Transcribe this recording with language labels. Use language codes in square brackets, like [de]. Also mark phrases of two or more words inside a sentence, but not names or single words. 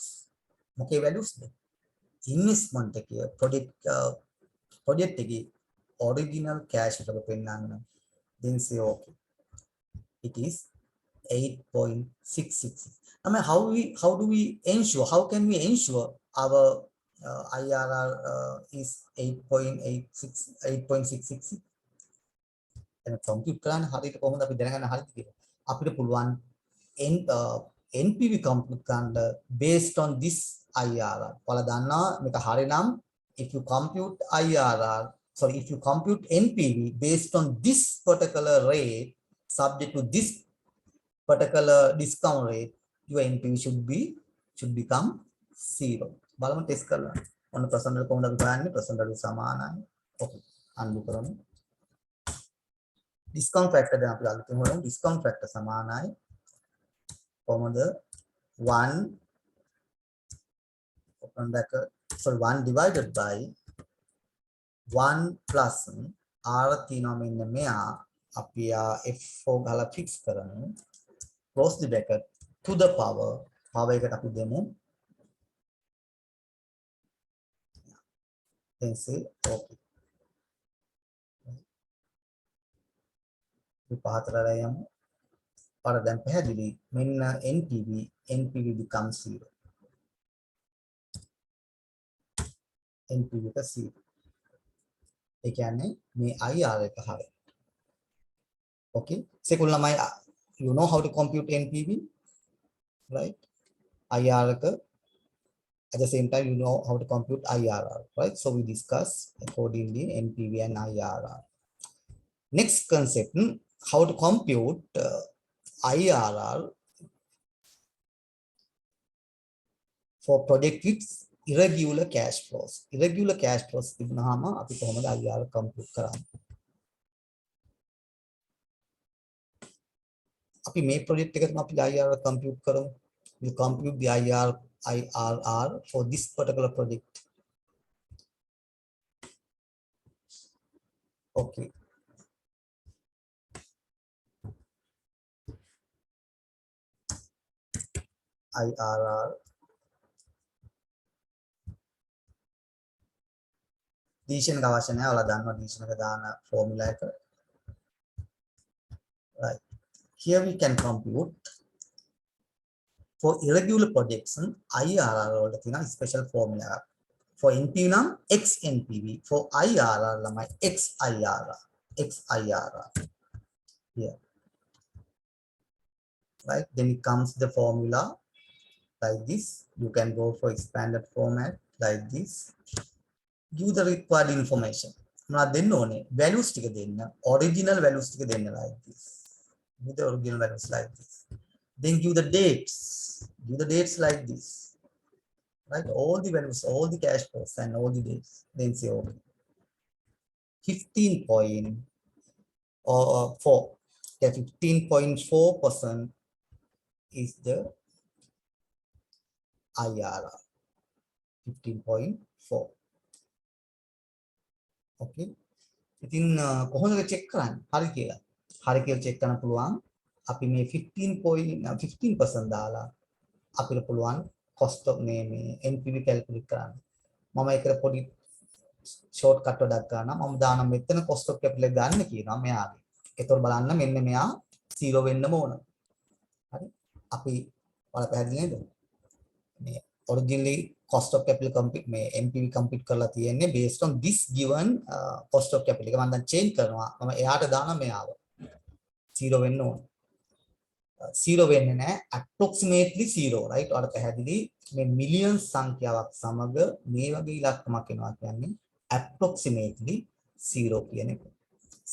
[en] Okay, values investment project original cash flow pennana, then say okay, it is 8.666. I mean, how do we ensure, how can we ensure our IRR is 8.666? And compute [si] කරන්න හරියට කොහොමද අපි දැනගන්න හරියට කියලා. අපිට පුළුවන් NPV compute කරන්න [en] based on this IRR. [si] ඔයාලා දන්නවා මේක හරිනම් [en] if you compute IRR, sorry, if you compute NPV based on this particular rate subject to this particular discount rate, your NPV should become 0. [si] බලමු ටෙස්ට් කරලා. ඔන්න percentage කොහොමද අපි ගන්නේ? percentage සමානයි. [en] Okay, undo [si] කරමු. [en] Discount factor [si] දැන් අපි අලුතෙන් හොයමු. [en] Discount factor [si] සමානයි කොහොමද? [en] 1 open bracket, sorry, 1 divided by 1 plus R [si] තියෙනවා මෙන්න මෙයා. අපි F4 ගහලා fix කරමු. [en] Close the bracket, to the power [si] එකට අපි දෙමු. [en] Then say okay. [si] we පහතරලා යමු. පාර දැන් පැහැදිලි. මෙන්න [en] NPV becomes 0. [si] NPV එක 0. ඒ කියන්නේ මේ IR එක හරියි. [en] Okay, second lamai, you know how to compute NPV, right? IR at the same time you know how to compute IRR, right? So we discuss accordingly NPV and IRR. Next concept, how to compute IRR for project with irregular cash flows. Irregular cash flows [si] තිබුණාම අපි කොහොමද IRR compute කරන්නේ? අපි මේ project එක තමයි අපි IRR compute කරමු. [en] We compute the IRR for this particular project. Okay. IRR. [si] Division එක අවශ්‍ය නැහැ. ඔයාලා දන්නවා division එක දාන formula එක. [en] Right. Here we can compute for irregular projects IRR [si] වලට තියෙන [en] special formula. For NPV නම් XNPV, for IRR ළමයි XIRR. Here. Right, then it comes the formula like this. You can go for expanded format like this. Give the required information. [si] මොනවද දෙන්න ඕනේ? Values ටික දෙන්න. [en] Original values [si] ටික දෙන්න [en] like this. Give the original values like this. Then give the dates. Give the dates like this. Right, all the values, all the cash flows and all the dates. Then say okay. 15.4. Yeah, 15.4% is the IRR. 15.4. Okay. [si] ඉතින් කොහොමද check කරන්නේ? හරි කියලා. හරි කියලා check කරන්න පුළුවන්. අපි මේ 15% දාලා අපිට පුළුවන් [en] cost of [si] මේ NPV calculate කරන්න. මම ඒකට පොඩි shortcut එකක් ගන්නවා. මම දාන මෙතන [en] cost of capital [si] එක ගන්න කියනවා මෙයාගේ. ඒතකොට බලන්න මෙන්න මෙයා 0 වෙන්නම ඕන. හරි. අපි ඔයාලා පැහැදිලි නේද? [en] මේ originally cost of capital compute මේ NPV compute [si] කරලා තියෙන්නේ [en] based on this given cost of capital එක. [si] මම දැන් change කරනවා. මම එයාට දානවා මෙයාව. 0 වෙන්න ඕන. 0 වෙන්නේ නැහැ, [en] approximately 0, right? [si] ඔයාලට පැහැදිලි මේ මිලියන් සංඛ්‍යාවක් සමග මේ වගේ ඉලක්කමක් එනවා කියන්නේ approximately 0 කියන එක.